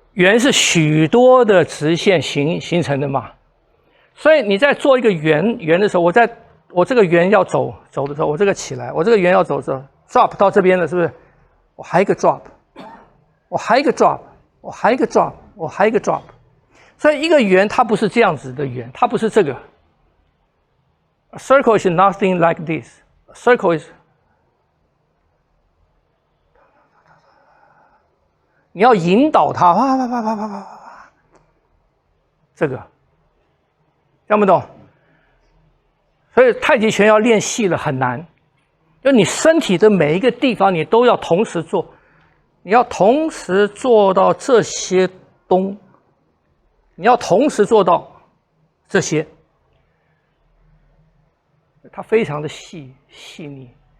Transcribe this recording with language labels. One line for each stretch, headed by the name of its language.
Chinese: 圆是许多的直线形成的嘛，所以你在做一个圆的时候，我这个圆要走的时候，我这个起来，我这个圆要走的时候 ，drop 到这边了，是不是？我还一个 drop， 我还一个 drop， 我还一个 drop， 我还一个 drop。所以一个圆它不是这样子的圆，它不是这个。
English: A circle is nothing like this. A circle is
Chinese: 你要引导它，啪，这个，听不懂？所以太极拳要练细了很难，就你身体的每一个地方你都要同时做，你要同时做到这些你要同时做到这些，它非常的细腻。